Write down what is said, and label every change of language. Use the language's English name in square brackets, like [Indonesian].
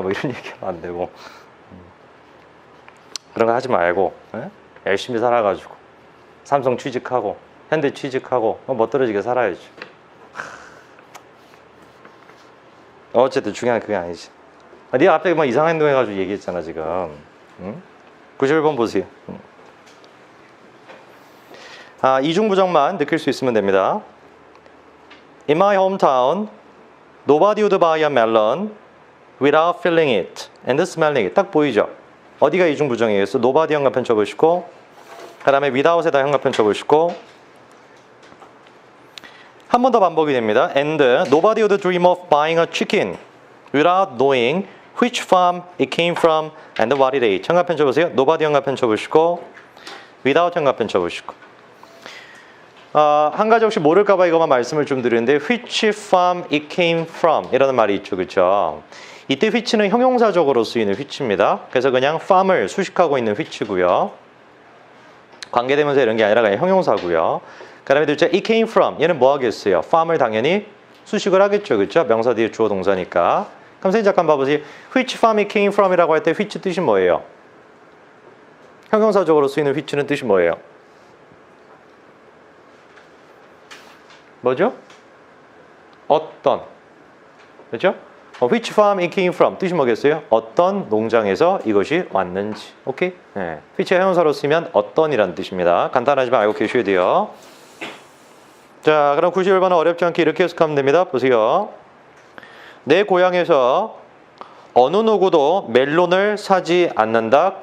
[Korean] 뭐 이런 얘기하면 안 되고 그런 거 하지 말고 열심히 살아가지고 삼성 취직하고 현대 취직하고 멋들어지게 살아야죠. 어쨌든 중요한 그게 아니지. 네가 앞에 뭐 이상한 행동 해가지고 얘기했잖아 지금. 91번 보세요. 이중부정만 느낄 수 있으면 됩니다. [English] In my hometown, nobody would buy a melon without feeling it and smelling it. [Korean] 딱 보이죠? 어디가 이중부정이겠어? nobody 현관편 쳐보시고 그 다음에 without에다 현관편 쳐보시고 한 번 더 반복이 됩니다. [English] And nobody would dream of buying a chicken without knowing which farm it came from and what it ate. [Korean] 현관편 쳐보세요. nobody 현관편 쳐보시고 without 현관편 쳐보시고 한 가지 혹시 모를까봐 이것만 말씀을 좀 드리는데 [English] which farm it came from [Korean] 이라는 말이 있죠. 그렇죠? 이때 which는 형용사적으로 쓰이는 which입니다. 그래서 그냥 farm을 수식하고 있는 which고요. 관계대명사 이런 게 아니라 그냥 형용사고요. 그 다음에 둘째 [English] it came from [Korean] 얘는 뭐 하겠어요? farm을 당연히 수식을 하겠죠. 그렇죠? 명사 뒤에 주어 동사니까 그럼 선생님 잠깐 봐보세요. [English] Which farm it came from [Korean] 이라고 할 때 [English] which [Korean] 뜻이 뭐예요? 형용사적으로 쓰이는 which는 뜻이 뭐예요? 뭐죠? 어떤. 그렇죠? [English] Which farm it came from [Korean] 뜻이 뭐겠어요? 어떤 농장에서 이것이 왔는지. 오케이? 네. which가 형용사로 쓰면 어떤이라는 뜻입니다. 간단하지만 알고 계셔야 돼요. 자, 그럼 91번은 어렵지 않게 이렇게 해석하면 됩니다. 보세요. 내 고향에서 어느 누구도 멜론을 사지 않는다.